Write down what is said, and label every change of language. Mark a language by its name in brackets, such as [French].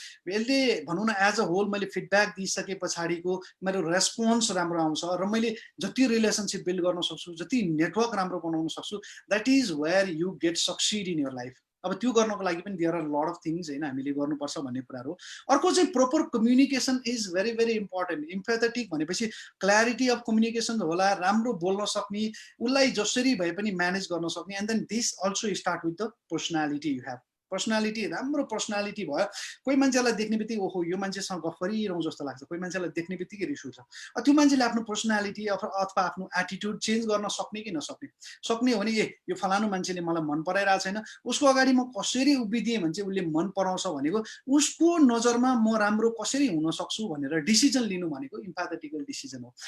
[Nepali] यसले भनौँ न एज अ होल मैले फिडब्याक दिइसके पछाडिको मेरो रेस्पोन्स राम्रो आउँछ र मैले जति रिलेसनसिप बिल्ड गर्न सक्छु, जति नेटवर्क राम्रो बनाउन सक्छु, [English] That is where you get succeed in your life. [Nepali] अब त्यो गर्नको लागि पनि [English] there are lot of things [Nepali] होइन हामीले गर्नुपर्छ भन्ने कुराहरू. अर्को चाहिँ [English] Proper communication is very very important. [Nepali] इम्प्याथेटिक भनेपछि क्ल्यारिटी अफ कम्युनिकेसन होला, राम्रो बोल्न सक्ने, उसलाई जसरी भए पनि म्यानेज गर्न सक्ने. [English] And then this also start with the personality. You have personality, [Nepali] राम्रो पर्सनालिटी भयो. कोही मान्छेलाई देख्ने बित्तिकै ओहो यो मान्छेसँग गफ गरिरहँ जस्तो लाग्छ, कोही मान्छेलाई देख्ने बित्तिकै रिस उठ्छ. त्यो मान्छेले आफ्नो पर्सनालिटी अथवा आफ्नो एटिट्युड चेन्ज गर्न सक्ने कि नसक्ने. सक्ने हो भने ए यो फलानु मान्छेले मलाई मन पराइरहेको छैन, उसको अगाडि म कसरी उभिदिएँ भने चाहिँ उसले मन पराउँछ भनेको उसको नजरमा म राम्रो कसरी हुन सक्छु भनेर डिसिजन लिनु भनेको इम्प्याथेटिकल डिसिजन हो.